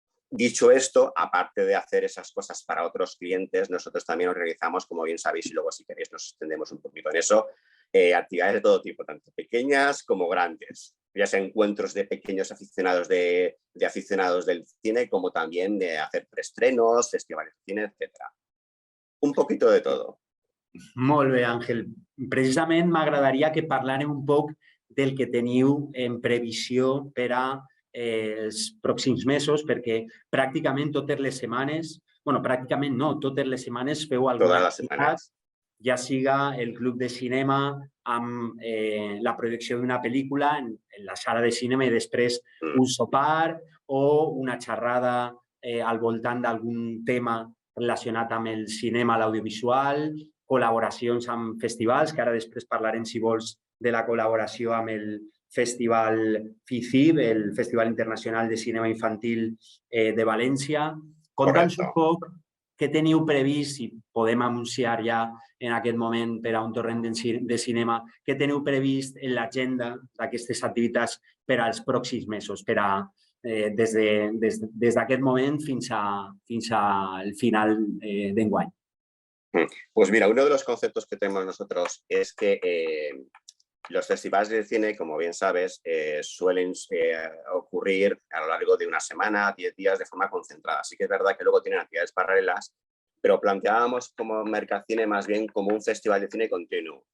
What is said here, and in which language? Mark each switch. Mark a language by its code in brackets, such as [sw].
[es] Dicho esto, aparte de hacer esas cosas para otros clientes, nosotros también organizamos, como bien sabéis, y luego si queréis nos extendemos un poquito en eso, actividades de todo tipo, tanto pequeñas como grandes, ya sea encuentros de pequeños aficionados de aficionados del cine, como también de hacer preestrenos, festivales de cine, etc. Un poquito de todo. [ca] Molt bé, Àngel. Precisament m'agradaria que parlàrem un poc del que teniu en previsió per a els pròxims mesos, perquè pràcticament totes les setmanes, bueno, pràcticament no, totes les setmanes feu alguna activitat ja siga el club de cinema amb la projecció d'una pel·lícula en la sala de cinema i després un sopar o una xerrada al voltant d'algun tema relacionat amb el cinema, l'audiovisual, col·laboracions amb festivals, que ara després parlarem, si vols, de la col·laboració amb el Festival FICIB, el Festival Internacional de Cinema Infantil de València. Conta'ns un poc què teniu previst, si podem anunciar ja en aquest moment per a un torrent de cinema, què teniu previst en l'agenda d'aquestes activitats per als pròxims mesos, per a des d'aquest moment fins al final d'enguany. [es] Pues mira, uno de los conceptos que tenemos nosotros es que los festivales de cine, como bien sabes, suelen ocurrir a lo largo de una semana, 10 días de forma concentrada. Sí que es verdad que luego tienen actividades paralelas, pero planteábamos como Mercacine más bien como un festival de cine continuo.